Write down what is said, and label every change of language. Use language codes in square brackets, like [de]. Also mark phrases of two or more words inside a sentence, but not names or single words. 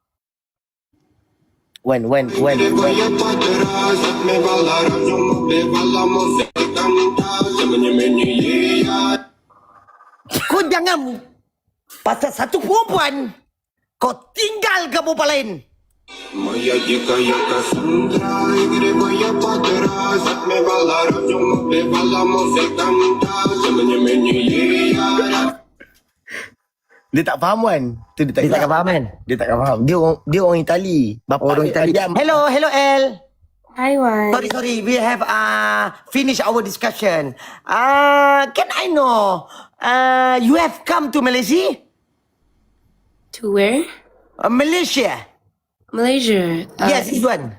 [ms] Wan. Kau jangan pasal satu perempuan kau tinggal ke perempuan lain. [ru] Моя дикая Кассандра, игривая подра, затмевала разум, убивала музыканта, тем не менее я... [ms] Dia tak faham, Wan. Tu dia tak Dia takkan faham kan? Dia takkan faham. Dia orang Itali. Bapa Orang dia Itali. diam. [en] Hello El. Hi, Juan. Sorry. We have finished our discussion. Can I know you have come to Malaysia? To where? Malaysia. Malaysia. Yes, this one.